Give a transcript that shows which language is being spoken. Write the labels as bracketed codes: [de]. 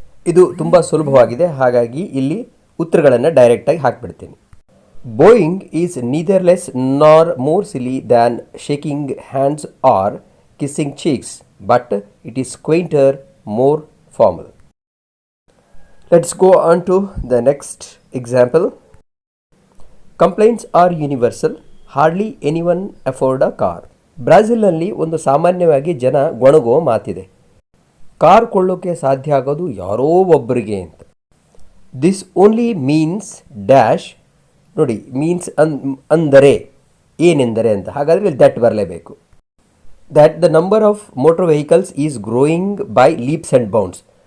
[kn] ಇದು ತುಂಬ ಸುಲಭವಾಗಿದೆ, ಹಾಗಾಗಿ ಇಲ್ಲಿ ಉತ್ತರಗಳನ್ನು ಡೈರೆಕ್ಟಾಗಿ ಹಾಕಿಬಿಡ್ತೀನಿ. [en] Bowing is neither less nor more silly than shaking hands or kissing cheeks, but it is quainter, more formal. Let's go on to the next example. Complaints are universal. Hardly anyone afford a car. [kn] ಬ್ರಾಜಿಲ್ನಲ್ಲಿ ಒಂದು ಸಾಮಾನ್ಯವಾಗಿ ಜನ ಗೊಣಗುವ ಮಾತಿದೆ, car ಕೊಳ್ಳೋಕ್ಕೆ ಸಾಧ್ಯ ಆಗೋದು ಯಾರೋ ಒಬ್ಬರಿಗೆ ಅಂತ. [en] This only means dash. [kn] ನೋಡಿ, ಮೀನ್ಸ್ ಅಂದರೆ ಏನೆಂದರೆ ಅಂತ. ಹಾಗಾದರೆ ದಟ್ ಬರಲೇಬೇಕು. [en] That the number of motor vehicles is growing by leaps and bounds.